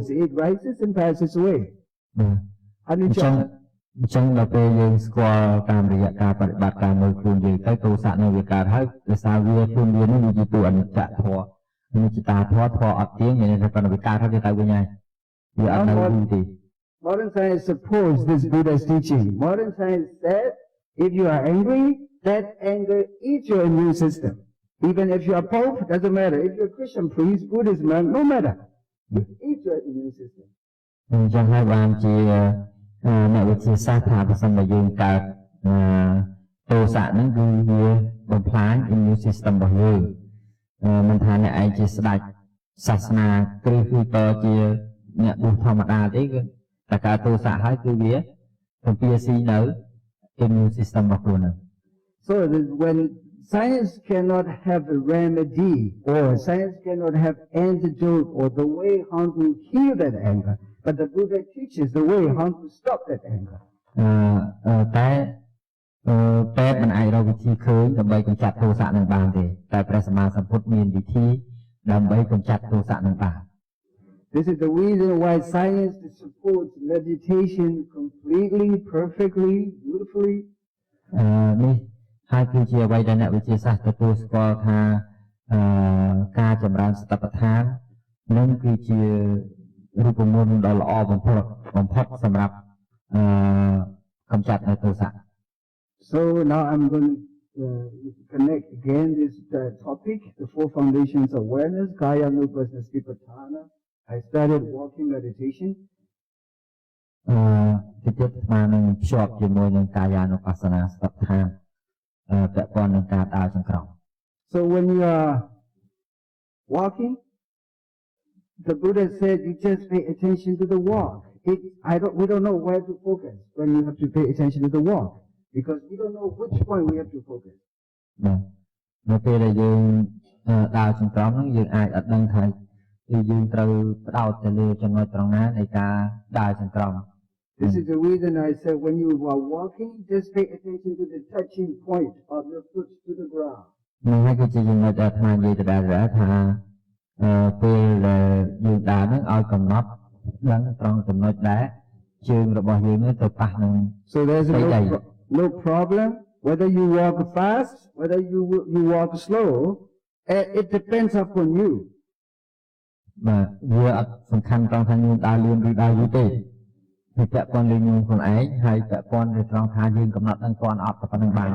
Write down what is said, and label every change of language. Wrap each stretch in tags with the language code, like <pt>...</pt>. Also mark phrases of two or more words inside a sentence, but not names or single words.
<en>It rises and passes away.</en> <km>អញ្ចឹងដល់ពេលយើងស្គាល់តាមរយៈការបប្រតិបត្តិការមើលខ្លួនយើងទៅទោសៈនឹងវាកើតហើយដោយសារវាខ្លួនវានឹងវាជាតួអនិច្ចធម៌អនិច្ចតាធម៌ធម៌អត់ទៀងមានន័យថាប៉ុន្តែវាកើតហើយវាទៅវិញហើយវាអត់នៅទេ</km> <en>Modern science supports this Buddha's teaching. Modern science says if you are angry, that anger eats your immune system. Even if you are Pope, doesn't matter. If you're a Christian priest, Buddhist monk, no matter. It eats your immune system.</en> <km>អញ្ចឹងហើយបានជាអ្នកវិទ្យាសាស្ត្រថាបើសិនបើយើងកើតទោសៈហ្នឹងគឺវាបំផ្លាញ</km> <en>immune system</en> <km>របស់យើងមិនថាអ្នកឯងជាស្ដេចសាសនាគ្រឹះគឺតជាអ្នកបុធម្មតាទេគឺតែកើតទោសៈហើយគឺវាកំពីស៊ីនៅ</km> <en>immune system</en> <km>របស់ខ្លួនហ្នឹង</km> <en>So when science cannot have a remedy or science cannot have antidote or the way how to heal that anger, but the Buddha teaches the way how to stop that anger.</en> <km>តែពេទ្យមិនអាចរកវិធីឃើញដើម្បីកម្ចាត់ទោសៈនឹងបានទេតែព្រះសម្មាសម្ពុទ្ធមានវិធីដើម្បីកម្ចាត់ទោសៈនឹងបាន</km> <en>This is the reason why science supports meditation completely, perfectly, beautifully.</en> <km>នេះហើយគឺជាអ្វីដែលអ្នកវិទ្យាសាស្ត្រទទួលស្គាល់ថាការចម្រើនសតិប្បដ្ឋាននឹងគឺជារូបមន្តដ៏ល្អបំផុតសម្រាប់កម្ចាត់នៅទោសៈ</km> <en>So now I'm going to connect again this topic, the four foundations of awareness, Kaya Nupasana Satipatthana. I started walking meditation.</en> <km>ទីទៀតស្មើនឹងភ្ជាប់ជាមួយនឹងកាយានុបស្សនាសតិប្បដ្ឋានពាក់ព័ន្ធនឹងការដើរចង្ក្រង់</km> <en>So when you are walking, the Buddha said you just pay attention to the walk. We don't know where to focus when you have to pay attention to the walk because we don't know which point we have to focus.</en> <km>នៅពេលដែលយើងដើរចង្ក្រង់ហ្នឹងយើងអាចអត់ដឹងថាយើងត្រូវផ្ដោតទៅលើចំណុចត្រង់ណានៃការដើរចង្ក្រង់</km> <en>This is the reason I said when you are walking, just pay attention to the touching point of your foot to the ground.</en> <km>នឹងហើយគឺជាចំណុចដែលអាត្មានិយាយដដែលថាពេលដែលយើងដើរហ្នឹងឲ្យកំណត់ដឹងត្រង់ចំណុចដែលជើងរបស់យើងទៅប៉ះនឹង</km> <en>So there's no problem whether you walk fast, whether you walk slow. It depends upon you.</en> <km>បាទវាអត់សំខាន់ត្រង់ថាយើងដើរលឿនឬដើរយូរទេវាពាក់ព័ន្ធលើយើងខ្លួនឯងហើយពាក់ព័ន្ធលើត្រង់ថាយើងកំណត់ដឹងទាន់អត់តែប៉ុណ្្នឹងបាន</km>